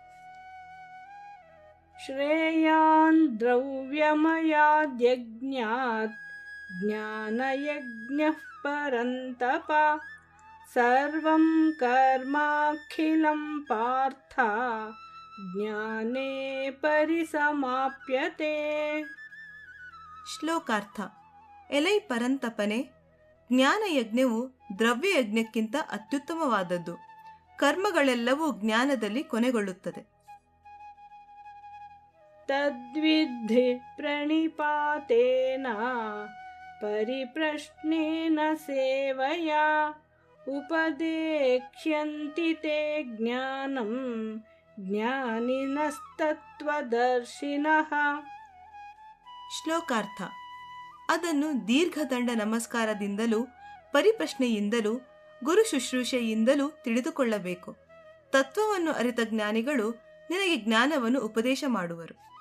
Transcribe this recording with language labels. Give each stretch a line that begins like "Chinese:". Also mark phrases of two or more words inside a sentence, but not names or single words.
Sanskrit: ಶ್ರೇಯಾನ್ ದ್ರವ್ಯಮಯಾದ್ಯಜ್ಞಾತ್ ಜ್ಞಾನಯಜ್ಞಃ ಪರಂತಪ ಸರ್ವಂ ಕರ್ಮಾಖಿಲಂ ಪಾರ್ಥ ಜ್ಞಾನೇ ಪರಿಸಮಾಪ್ಯತೆ.
Kannada: ಶ್ಲೋಕಾರ್ಥ. ಎಲೈ ಪರಂತಪನೆ, ಜ್ಞಾನಯಜ್ಞವು ದ್ರವ್ಯಯಜ್ಞಕ್ಕಿಂತ ಅತ್ಯುತ್ತಮವಾದದ್ದು. ಕರ್ಮಗಳೆಲ್ಲವೂ ಜ್ಞಾನದಲ್ಲಿ ಕೊನೆಗೊಳ್ಳುತ್ತದೆ.
Sanskrit: ತದ್ವಿಧಿ ಪ್ರಣಿಪಾತೇನ ಪರಿಪ್ರಶ್ನೇನ ಸೇವಯಾ ಉಪದೇಕ್ಷ್ಯಂತಿ ತೇ ಜ್ಞಾನಂ ಜ್ಞಾನಿನಸ್ತತ್ವದರ್ಶಿನಃ.
Kannada: ಶ್ಲೋಕಾರ್ಥ. ಅದನ್ನು ದೀರ್ಘದಂಡ ನಮಸ್ಕಾರದಿಂದಲೂ ಪರಿಪ್ರಶ್ನೆಯಿಂದಲೂ ಗುರು ಶುಶ್ರೂಷೆಯಿಂದಲೂ ತಿಳಿದುಕೊಳ್ಳಬೇಕು. ತತ್ವವನ್ನು ಅರಿತ ಜ್ಞಾನಿಗಳು ನಿನಗೆ ಜ್ಞಾನವನ್ನು ಉಪದೇಶ ಮಾಡುವರು.